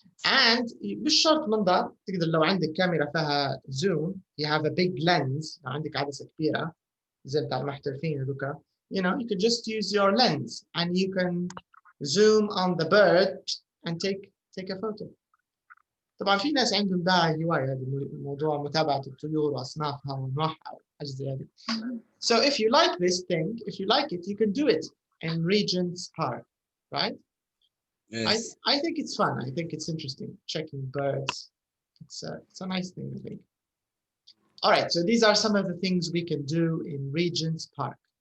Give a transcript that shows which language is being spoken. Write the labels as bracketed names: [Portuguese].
[English] And [Arabic] مش شرط منظار، تقدر لو عندك كاميرا فيها [English] zoom, you have a big lens، [Arabic] لو عندك عدسة كبيرة زي بتاع المحترفين هذوك, [English] you can just use your lens and you can zoom on the bird and take a photo. [Arabic] طبعا في ناس عندهم ده هواية، هذا الموضوع متابعة الطيور وأصنافها وأنواعها وحاجة زي هذه. [English] So if you like this thing, if you like it, you can do it in Regent's Park, right? Yes. I think it's fun. I think it's interesting, checking birds. It's a nice thing, I think. All right, so these are some of the things we can do in Regent's Park.